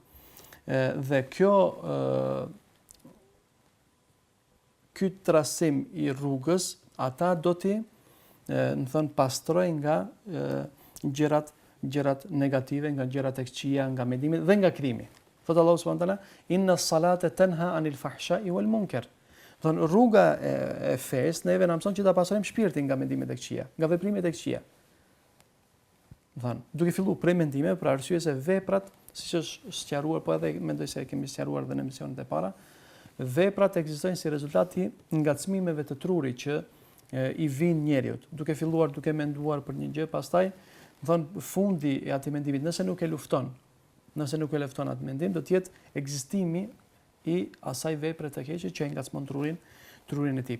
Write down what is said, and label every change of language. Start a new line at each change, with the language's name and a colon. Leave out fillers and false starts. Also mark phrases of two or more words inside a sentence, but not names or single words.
Albanian: Dhe ky trasim i rrugës, ata do t'i pastrojnë nga gjërat negative, nga gjërat e këqija, nga mendimet dhe nga krimi.
Arabic: Thotë Allahu سبحانه وتعالى إن الصلاة تنهى عن الفحشاء والمنكر.
Albanian: Thonë, rruga e fesë neve na mëson që ta pastrojmë shpirtin nga mendimet e këqija, nga veprimet e këqija. Thonë, duke filluar prej mendimeve, për arsye se veprat, siç është sqaruar, po edhe mendoj se kemi sqaruar edhe në emisionet e para, veprat ekzistojnë si rezultat i ngacmimeve të trurit që i vijnë njeriut, duke filluar duke menduar për një gjë, pastaj thonë fundi i atij mendimit, nëse nuk e lufton atë mendim, do të jetë ekzistimi i asaj vepre të keqe që e ngacmon trurin e tij.